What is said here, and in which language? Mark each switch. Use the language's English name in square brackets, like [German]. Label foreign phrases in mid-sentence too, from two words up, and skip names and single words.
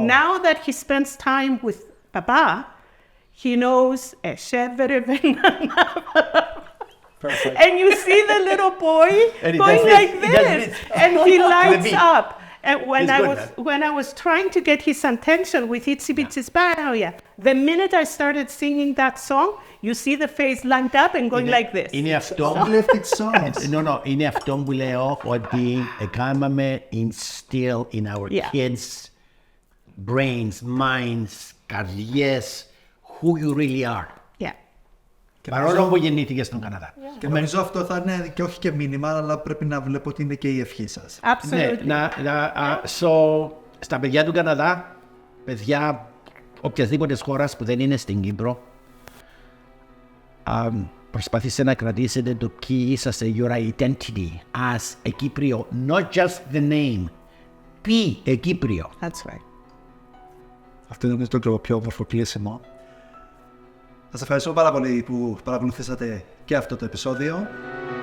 [English] Now that he spends time with Papa, he knows, Perfect. And you see the little boy going like this, and he lights up. And when I was trying to get his attention with Itsy Bitsy Spider, the minute I started singing that song, you see the face lined up and going like this. [Greek] Είναι αυτό. [English] Uplifting songs. No, [Greek] είναι αυτό που λέω ότι κάναμε [English] instill in our kids' brains, minds, [Greek] καρδιές, [English] who you really are. Yeah. [Greek] Παρόλο που γεννήθηκε στον Καναδά. Και νομίζω αυτό θα είναι και όχι και μήνυμα, αλλά πρέπει να βλέπω ότι είναι και η ευχή σας. [English] Absolutely. [Greek] Ναι, στα παιδιά του Καναδά, παιδιά οποιασδήποτε χώρας που δεν είναι στην Κύπρο, προσπαθήστε να κρατήσετε το ποιοι είσαστε, [English] your identity as a Κύπριο, not just the name. [Greek] Ποιοι Κύπριο. [English] That's right. [Greek] Αυτό είναι το πιο όμορφο κλείσιμο. Σας ευχαριστώ πάρα πολύ που παρακολουθήσατε και αυτό το επεισόδιο.